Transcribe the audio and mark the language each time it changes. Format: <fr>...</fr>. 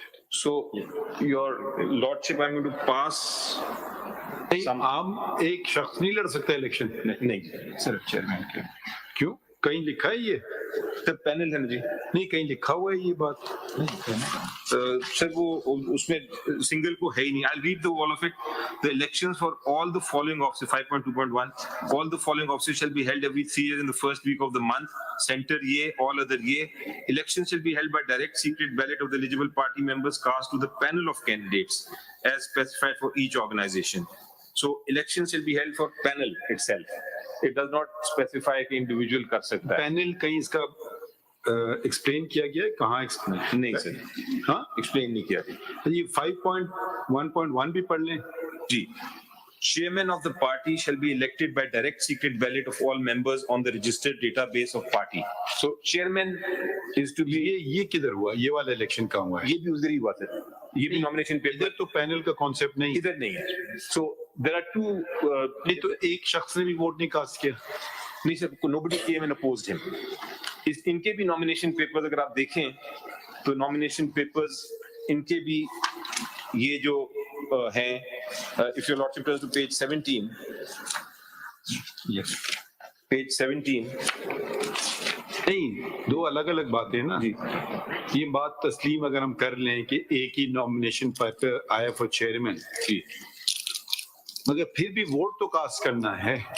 <en>So, your lordship, I'm going to pass some.</en> <hi>आम एक शख्स नहीं लड़ सकता इलेक्शन, नहीं सिर्फ चेयरमैन के। क्यों? कहीं लिखा है ये? तो पैनल है ना जी, नहीं कहीं लिखा हुआ है ये बात? सर वो उसमें सिंगल को है ही नहीं।</hi> <en>I'll read the all of it. The elections for all the following offices, 5.2.1, all the following offices shall be held every 3 years in the first week of the month. Center ye, all other ye. Elections shall be held by direct secret ballot of the eligible party members cast to the panel of candidates as specified for each organization. So elections shall be held for panel itself. It does not specify</en> <hi>कि individual कर सकता है। Panel कहीं इसका explain किया गया है? कहाँ एक्सप्लेन? नहीं सर, हाँ एक्सप्लेन नहीं किया। ये 5.1.1 भी पढ़ लें जी,</hi> <en>chairman of the party shall be elected by direct secret ballot of all members on the registered database of party. So chairman is to be,</en> <hi>ये किधर हुआ? ये वाला इलेक्शन कहाँ हुआ है? ये भी उधर ही हुआ था, ये भी nomination paper इधर तो पैनल का कॉन्सेप्ट नहीं, इधर नहीं है.</hi> <en>So there are two,</en> <hi>नहीं तो एक शख्स ने भी वोट नहीं कास्ट किया. नहीं sir,</hi> <en>nobody came and opposed him.</en> <hi>इनके भी nomination papers अगर आप देखें तो nomination papers इनके भी ये जो हैं,</hi> <en>if your lordship turns to page 17, yes. page 17,</en> <hi>नहीं, दो अलग अलग बातें हैं ना. ये बात तस्लीम अगर हम कर लें कि एक ही नॉमिनेशन पेपर आया फॉर चेयरमैन, मगर फिर भी वोट तो कास्ट करना है.</hi>